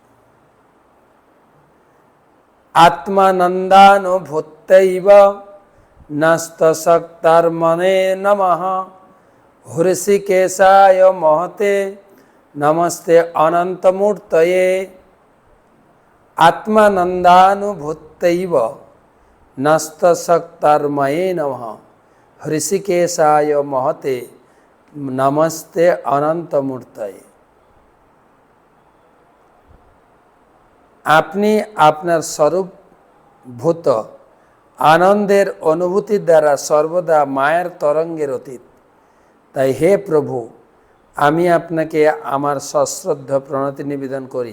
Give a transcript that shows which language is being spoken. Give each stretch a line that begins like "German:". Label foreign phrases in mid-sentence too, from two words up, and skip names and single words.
Sanskrit: আত্মানন্দানুভূত্যৈব নস্তশক্তার মনে নমঃ হৃষিকেশায় মহতে নমস্তে অনন্তমূর্তয়ে। আত্মানন্দানুভূত্যৈব नस्तशक्तर्मये नमः हृषिकेशाय महते नमस्ते अनंतमूर्तये।
Bangla: আপনি আপনার স্বরূপভূত আনন্দের অনুভূতির দ্বারা সর্বদা মায়ের তরঙ্গের অতীত। তাই হে প্রভু, আমি আপনাকে আমার সশ্রদ্ধ প্রণতি নিবেদন করি।